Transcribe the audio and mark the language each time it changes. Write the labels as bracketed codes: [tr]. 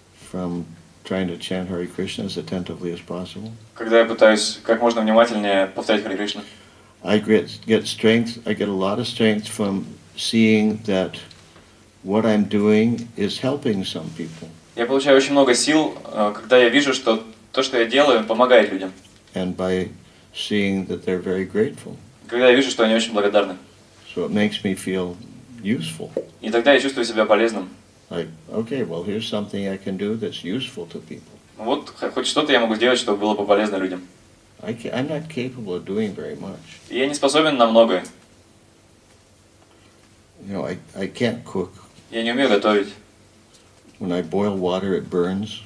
[en] from trying to chant Hare Krishna as attentively as possible. [ru] когда я пытаюсь как можно внимательнее повторять Харе Кришна. [en] I get strength, I get a lot of strength from seeing that what I'm doing is helping some people. [ru] Я получаю очень много сил, когда я вижу, что то, что я делаю, помогает людям. [en] And by seeing that they're very grateful. [ru] Когда я вижу, что они очень благодарны. [en] So it makes me feel useful. [ru] И тогда я чувствую себя полезным. [en] Like, okay, well, here's something I can do that's useful to people. [ru] Вот хоть что-то я могу сделать, чтобы было бы полезно людям. [en] I'm not capable of doing very much. [ru] И я не способен на многое. [en] You know, I can't cook. [ru] Я не умею готовить. [en] When I boil water, it burns.